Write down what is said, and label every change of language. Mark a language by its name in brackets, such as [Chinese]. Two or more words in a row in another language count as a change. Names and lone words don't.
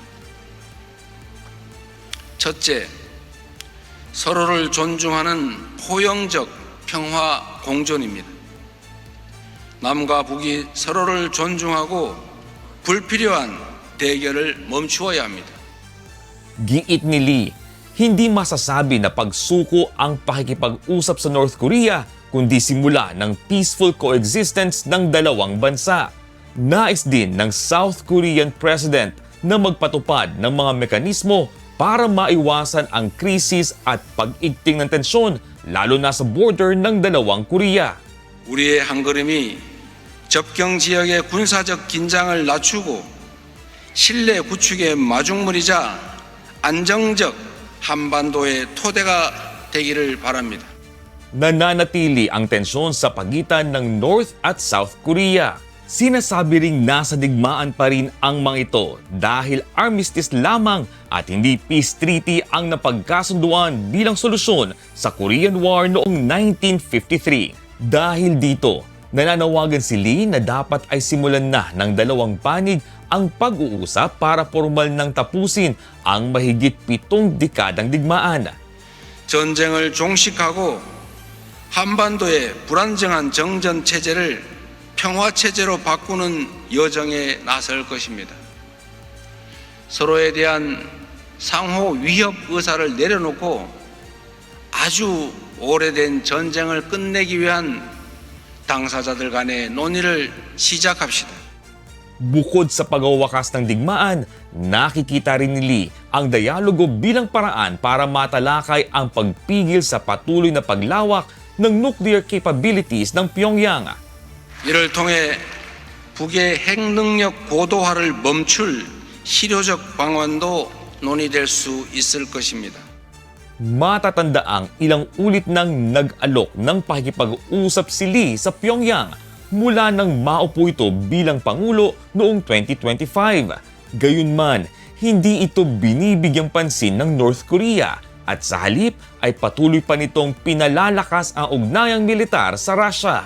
[Korean] 첫째, 서로를 존중하는 포용적 평화 공존입니다. 남과 북이 서로를 존중하고 불필요한 대결을 멈추어야 합니다. [Filipino] Giit ni Lee, hindi masasabi na pagsuko ang pakikipag-usap sa North Korea kundi simula ng [English] peaceful coexistence [Filipino] ng dalawang bansa. Nais din ng [English] South Korean President [Filipino] na magpatupad ng mga mekanismo para maiwasan ang krisis at pag-igting ng tensyon lalo na sa border ng dalawang Korea. [Korean] 우리의 한걸음이 접경 지역의 군사적 긴장을 낮추고 신뢰 구축의 마중물이자 안정적 한반도의 토대가 되기를 바랍니다. [Filipino] Nananatili ang tensyon sa pagitan ng North at South Korea. Sinasabi ring nasa digmaan pa rin ang mga ito dahil armistice lamang at hindi [English] peace treaty [Filipino] ang napagkasunduan bilang solusyon sa Korean War noong 1953. Dahil dito, nananawagan si Lee na dapat ay simulan na ng dalawang panig ang pag-uusap para formal nang tapusin ang mahigit 7 dekadang digmaan. [Korean] 전쟁을 종식하고 한반도의 불안정한 정전 체제를 평화 체제로 바꾸는 여정에 나설 것입니다. 서로에 대한 상호 위협 의사를 내려놓고 아주 오래된 전쟁을 끝내기 위한 당사자들 간의 논의를 시작합시다. [Filipino] Bukod sa pagwawakas ng digmaan, nakikita rin ni Lee ang dialogo bilang paraan para matalakay ang pagpigil sa patuloy na paglawak ng [English] nuclear capabilities [Filipino] ng Pyongyang. [Korean] 이를 통해 북의 핵능력 고도화를 멈출 실효적 방안도 논의될 수 있을 것입니다. [Filipino] Matatandaang ilang ulit nang nag-alok ng pakikipag-usap si Lee sa Pyongyang mula nang maupo ito bilang Pangulo noong 2025. Gayunman, hindi ito binibigyang pansin ng North Korea at sa halip ay patuloy pa nitong pinalalakas ang ugnayang militar sa Russia.